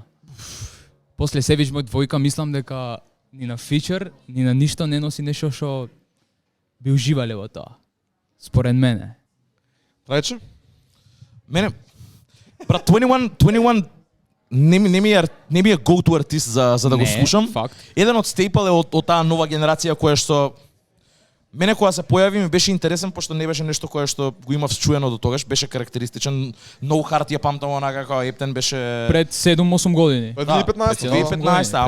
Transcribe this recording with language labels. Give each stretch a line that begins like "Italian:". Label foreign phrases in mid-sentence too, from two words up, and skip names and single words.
Macedonian: После Savage мој двојка мислам дека ни на фичер, ни на ништо не носи нешто што би уживале во тоа. Според мене. Трајче? Мене брат 21 не ми е go-to артист за да го Не, слушам. факт. Еден од стейпл е од таа нова генерација која што мене кога се појави ми беше интересен пошто не беше нешто кое што го имав чуено до тогаш, беше карактеристичен. No Heart ја памтам онака како Ептен беше Пред 7-8 години. Пред Да, 2015. пред 2015, ама-